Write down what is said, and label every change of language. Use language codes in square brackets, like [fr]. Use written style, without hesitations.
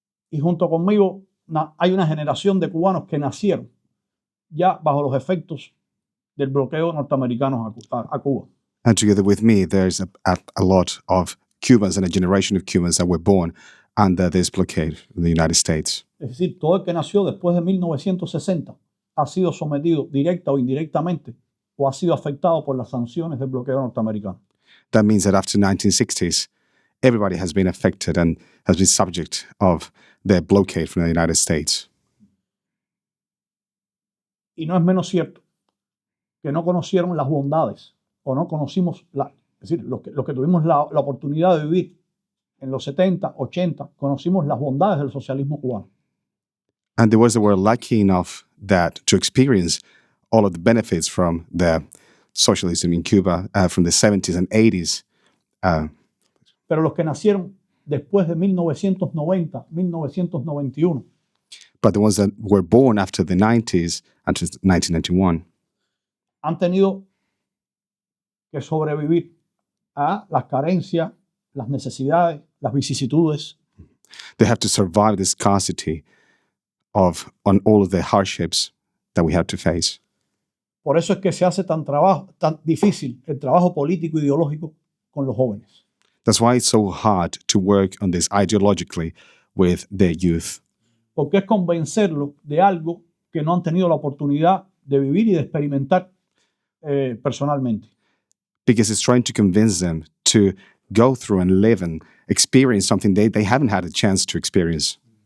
[es] Y junto conmigo hay una generación de cubanos que nacieron ya bajo los efectos del bloqueo norteamericano a Cuba. [en] And together with me, there's a lot of Cubans and a generation of Cubans that were born under this blockade in the United States. [es] Es decir, todo el que nació después de 1960 ha sido sometido directa o indirectamente o ha sido afectado por las sanciones del bloqueo norteamericano. [en] That means that after 1960s, everybody has been affected and has been subject of the blockade from the United States. [es] Y no es menos cierto que no conocieron las bondades o no conocimos, es decir, los que tuvimos la oportunidad de vivir en los 70, 80, conocimos las bondades del socialismo cubano. [en] And there was that were lucky enough that to experience all of the benefits from the socialism in Cuba from the 70s and 80s. [es] Pero los que nacieron después de 1990, 1991, [en] But the ones that were born after the 90s, until 1991, [es] han tenido que sobrevivir a las carencias, las necesidades, las vicisitudes, [en] they have to survive the scarcity on all of the hardships that we have to face. [es] Por eso es que se hace tan difícil el trabajo político ideológico con los jóvenes. [en] That's why it's so hard to work on this ideologically with the youth. [es] Porque es convencerlos de algo que no han tenido la oportunidad de vivir y de experimentar personalmente. [en] Because it's trying to convince them to go through and live and experience something they haven't had a chance to experience.